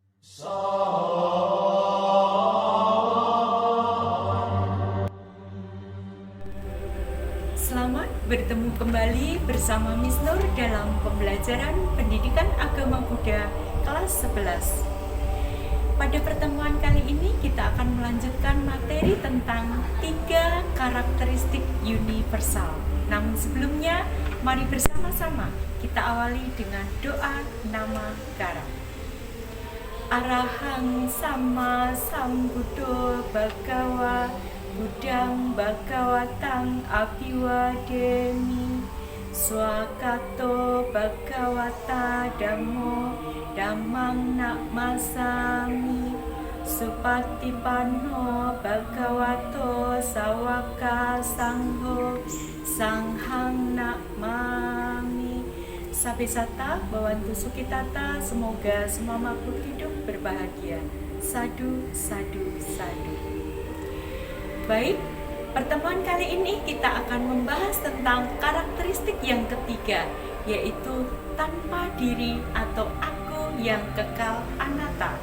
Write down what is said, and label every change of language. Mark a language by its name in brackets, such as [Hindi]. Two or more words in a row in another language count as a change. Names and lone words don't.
[Indonesian] Selamat bertemu kembali bersama Miss Nur dalam pembelajaran Pendidikan Agama Buddha kelas 11. Pada pertemuan kali ini kita akan melanjutkan materi tentang 3 karakteristik universal. Namun sebelumnya, mari bersama-sama kita awali dengan doa nama Kara. [Pali] Arahang Sama Sambuddho Bhagawa Buddhang Bhagawatang Abhiwademi Swakato Bhagawata Dhammo Dhammang Namasami Supatipanno Bhagavato Sawaka Sangho Sanghang Namami. Sabesata Bhawantu Sukitata, [Indonesian] semoga semua makhluk hidup berbahagia. [Pali] Sadu, sadu, sadu. [Indonesian] Baik, pertemuan kali ini kita akan membahas tentang karakteristik yang ketiga, yaitu tanpa diri atau aku yang kekal anatta.